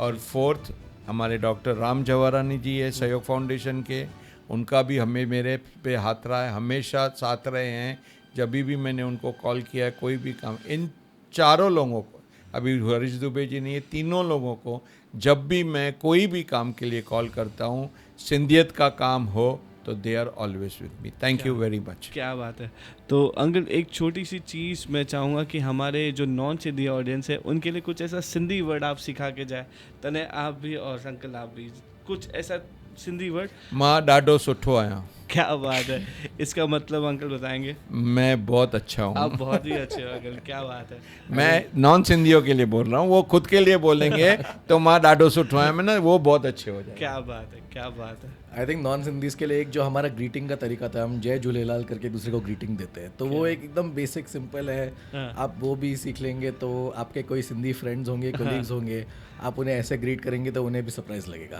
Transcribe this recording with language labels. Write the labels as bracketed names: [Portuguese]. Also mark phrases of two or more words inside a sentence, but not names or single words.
[Hindi] और फोर्थ हमारे डॉक्टर राम जवारानी जी है सहयोग फाउंडेशन के, उनका भी हमें मेरे पे हाथ रहा है, हमेशा साथ रहे हैं। जब भी मैंने उनको कॉल किया है कोई भी काम, इन चारों लोगों को, अभी हरीश दुबे जी ने, ये तीनों लोगों को जब भी मैं कोई भी काम के लिए कॉल करता हूँ, सिंधियत का काम हो तो [English] they are always with me. thank you very much. [Hindi] क्या बात है। तो अंकल, एक छोटी सी चीज़ मैं चाहूँगा कि हमारे जो [English] non Sindhi audience [Hindi] है उनके लिए कुछ ऐसा [English] Sindhi word [Hindi] आप सिखा के जाए। तने आप भी और अंकल आप भी कुछ ऐसा [English] Sindhi word. [Sindhi] मां ॾाढो सुठो आहियां। [Hindi] क्या बात है, इसका मतलब अंकल बताएंगे? मैं बहुत अच्छा हूँ। आप बहुत ही अच्छे हो अंकल, क्या बात है। मैं नॉन सिंधियों के लिए बोल रहा हूँ, वो खुद के लिए बोलेंगे तो [Sindhi] मां ॾाढो सुठो [Hindi] है, मैंने वो बहुत अच्छे हो जाए। क्या बात है, क्या बात है। [English] I think non Sindhis [Hindi] के लिए एक जो हमारा ग्रीटिंग का तरीका था, हम जय झूलेलाल करके दूसरे को ग्रीटिंग देते हैं, तो वो एक एकदम [English] basic simple [Hindi] है। हाँ। आप वो भी सीख लेंगे तो आपके कोई [English] Sindhi friends [Hindi] होंगे, कोलीग्स होंगे, आप उन्हें ऐसे ग्रीट करेंगे तो उन्हें भी सरप्राइज लगेगा।